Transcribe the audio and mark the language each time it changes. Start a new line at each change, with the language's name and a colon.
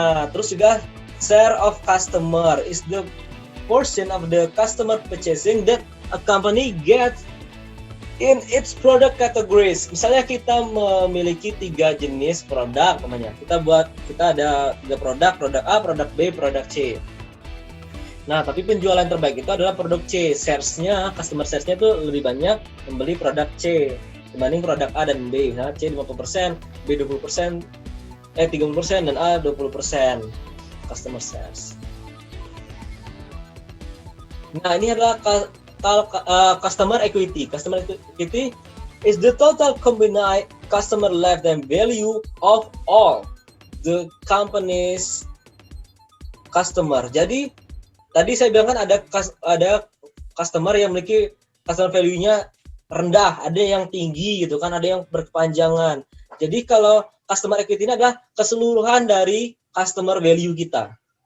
Indonesian: Terus juga
English: share of customer is the portion of the customer purchasing that a company gets in its product categories.
Indonesian: Misalnya kita memiliki 3 jenis produk namanya. Kita ada 3 produk A, produk B, produk C. Nah, tapi penjualan terbaik itu adalah produk C. Customer shares-nya itu lebih banyak membeli produk C dibanding produk A dan B. Nah, C 50%, B 20%, 30% dan A 20% customer shares. Nah, ini adalah customer equity.
English: Customer equity is the total combined customer lifetime value of all the company's customer.
Indonesian: Jadi tadi saya bilang kan ada customer yang memiliki customer value-nya rendah, ada yang tinggi gitu kan, ada yang berkepanjangan. Jadi kalau customer equity ini adalah keseluruhan dari customer value kita.